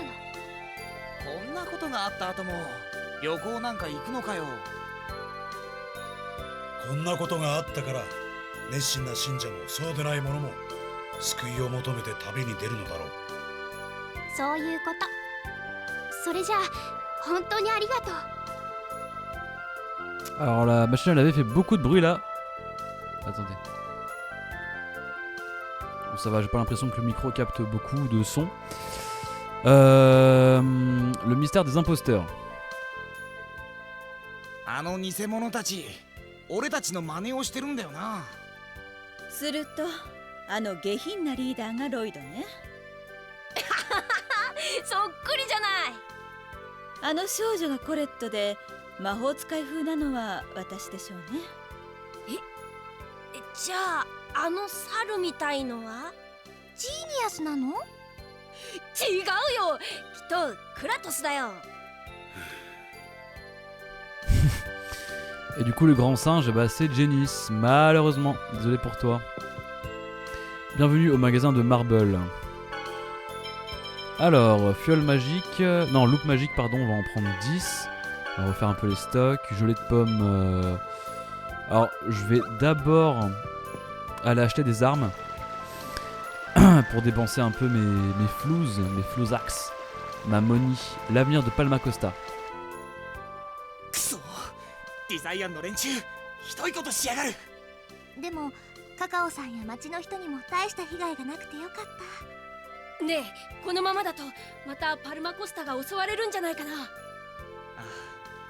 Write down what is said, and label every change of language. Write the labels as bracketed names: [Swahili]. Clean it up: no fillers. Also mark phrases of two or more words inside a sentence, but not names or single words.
[Japanese] こんなことがあった後も旅行なんか行くのかよ。こんなことがあったから熱心な信者もそうでない者も救いを求めて旅に出るのだろう。そういうこと。それじゃあ本当にありがとう。 [French] Alors la machine elle avait fait beaucoup de bruit là. Attendez. Bon ça va, j'ai pas l'impression que le micro capte beaucoup de son. Le mystère des imposteurs. [Japanese] あの偽物たち俺たちの真似をしてるんだよな。するとあの下品なリーダーがロイドね。そっくりじゃない。あの少女がコレットで魔法使い風なのは私でしょうね。じゃああの猿みたいのはジーニアスなの？違うよ、きっとクラトスだよ。 [French] Et du coup le grand singe, bah, c'est Genis, malheureusement, désolé pour toi. Bienvenue au magasin de Marble. Alors, fiole magique, non loupe magique pardon, on va en prendre 10. On va refaire un peu les stocks, gelée de pommes. Alors je vais d'abord aller acheter des armes pour dépenser un peu mes flousax, ma money, l'avenir de Palma Costa. [Japanese] くそ、ディザイアンの連中ひどいことしやがる。でもカカオさんや町の人にも大した被害がなくてよかった。ねえ、このままだとまたパルマコスタが襲われるんじゃないかな。